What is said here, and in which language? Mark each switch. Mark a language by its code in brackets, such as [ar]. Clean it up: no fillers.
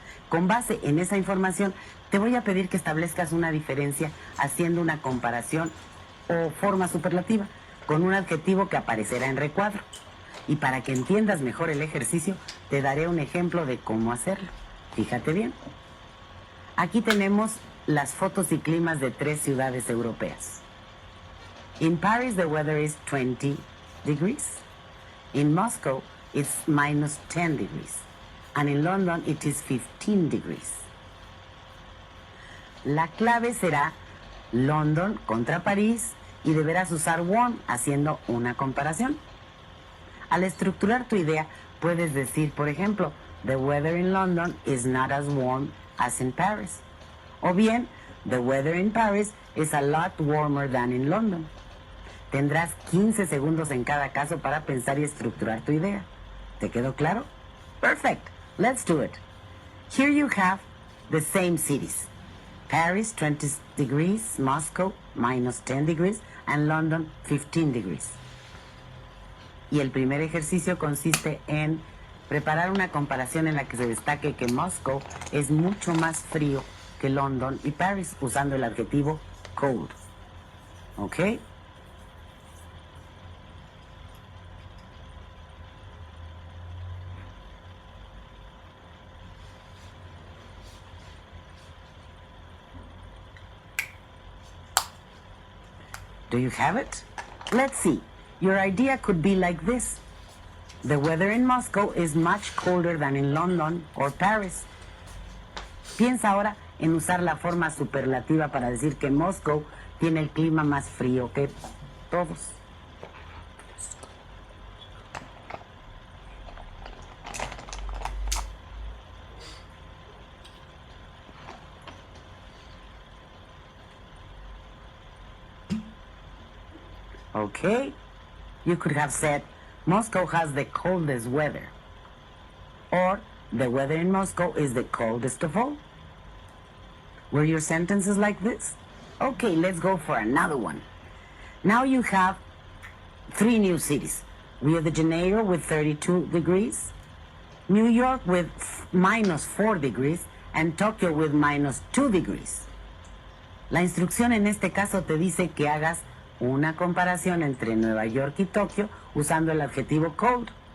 [es] Con base en esa información, te voy a pedir que establezcas una diferencia haciendo una comparación o forma superlativa con un adjetivo que aparecerá en recuadro. Y para que entiendas mejor el ejercicio, te daré un ejemplo de cómo hacerlo. Fíjate bien. Aquí tenemos las fotos y climas de 3 ciudades europeas. [en] In Paris, the weather is 20 degrees. In Moscow, it's minus 10 degrees. And in London, it is 15 degrees. [es] La clave será London contra París y deberás usar warm haciendo una comparación. Al estructurar tu idea, puedes decir, por ejemplo, [en] the weather in London is not as warm as in Paris. [es] O bien, [en] the weather in Paris is a lot warmer than in London. [es] Tendrás 15 segundos en cada caso para pensar y estructurar tu idea. ¿Te quedó claro? [en] Perfect. Let's do it. Here you have the same cities. Paris, 20 degrees, Moscow, minus 10 degrees, and London, 15 degrees. [es] Y el primer ejercicio consiste en preparar una comparación en la que se destaque que Moscow es mucho más frío que London y Paris, usando el adjetivo cold. ¿Ok? [en] Do you have it? Let's see. Your idea could be like this. The weather in Moscow is much colder than in London or Paris. [es] Piensa ahora en usar la forma superlativa para decir que Moscow tiene el clima más frío que todos. [en] Okay, you could have said Moscow has the coldest weather, or the weather in Moscow is the coldest of all. Were your sentences like this? Okay, let's go for another one. Now you have 3 new cities. Rio de Janeiro with 32 degrees, New York with -4 degrees, and Tokyo with -2 degrees. [es] La instrucción en este caso te dice que hagas una comparación entre Nueva York y Tokio usando el adjetivo cold.